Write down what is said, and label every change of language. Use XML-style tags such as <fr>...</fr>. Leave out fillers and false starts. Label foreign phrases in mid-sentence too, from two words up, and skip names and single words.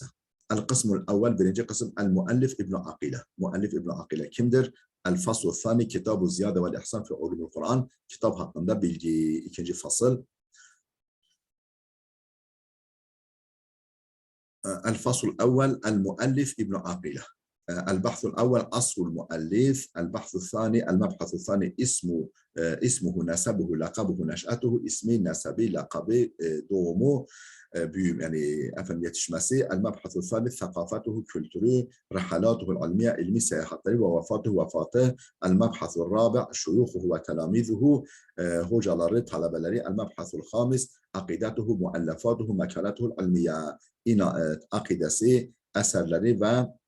<ar>القسم الأول</ar> <tr>birinci kısım</tr> <ar>المؤلف ابن عقيلة.</ar> <tr>Muallif İbn Akile kimdir?</tr> <ar>الفصل الثاني</ar> <tr>Kitab-ı Ziyade vel İhsan fi Ulumul Kur'an. Kitap hakkında bilgi. İkinci fasıl.</tr> <ar>الفصل الأول المؤلف ابن عقيلة. البحث الأول أصل المؤلف البحث الثاني المبحث الثاني اسمه نسبه لقبه نشأته</ar> <tr>ismi nesebi lakabı doğumu büyüm yani efendim yetişmesi</tr> <ar>المبحث الثالث ثقافته</ar> <tr>kültürü</tr> <ar>رحلاته العلمية</ar> <tr>ilmi seyahatleri ve vefatı</tr> <ar>المبحث الرابع شيوخه و تلاميذه</ar> <tr>hocaları talebeleri</tr> <ar>المبحث الخامس عقيدته مؤلفاته مقالاته العلمية</ar> <tr>akidesi eserleri ve</tr>